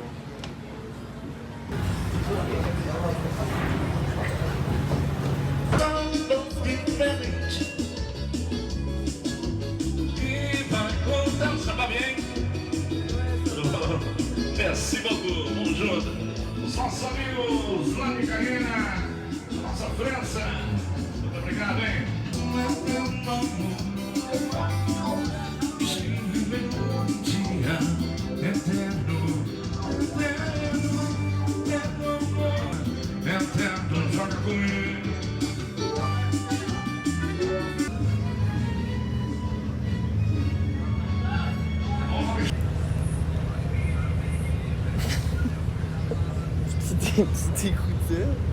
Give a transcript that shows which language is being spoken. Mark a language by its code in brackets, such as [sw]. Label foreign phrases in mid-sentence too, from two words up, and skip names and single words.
[fr] Merci beaucoup, bonjour. [pt] Nossos amigos lá de Carena, nossa França. Muito obrigado, hein? Eterno, joga comigo. [fr] Petit écouteur.